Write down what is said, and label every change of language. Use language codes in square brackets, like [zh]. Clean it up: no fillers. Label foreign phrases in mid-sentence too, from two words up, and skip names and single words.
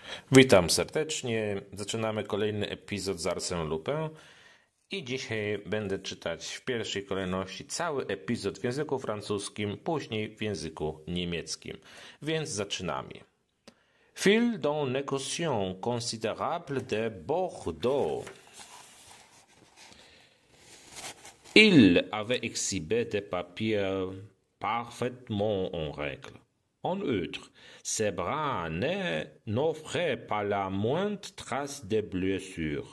[pl] Witam serdecznie. Zaczynamy kolejny epizod z Arsène Lupin i dzisiaj będę czytać w pierwszej kolejności cały epizod w języku francuskim, później w języku niemieckim. Więc zaczynamy. [fr] Fil d'un négociant considérable de Bordeaux. Il avait exhibé des papiers parfaitement en règle. En outre, ses bras n'offraient pas la moindre trace de blessure.